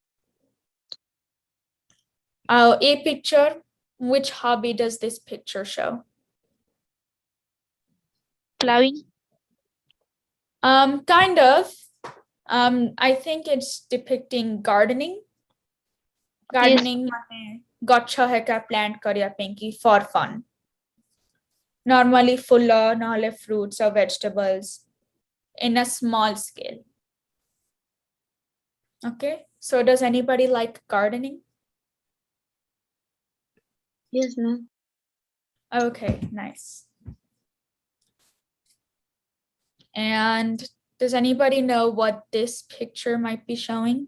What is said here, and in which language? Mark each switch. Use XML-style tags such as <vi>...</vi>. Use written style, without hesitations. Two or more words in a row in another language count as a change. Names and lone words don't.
<en>A picture, which hobby does this picture show? Plowing. Kind of. I think it's depicting gardening.</en> <or>Gardening ମାନେ ଗଛ ହେକା plant କରିବା ପାଇଁ କି</or> <en>for fun. Normally</en> <or>ଫୁଲ ନହେଲେ</or> <en>fruits or vegetables in a small scale. Okay, so does anybody like gardening? Yes, ma'am. Okay, nice. And does anybody know what this picture might be showing?</en>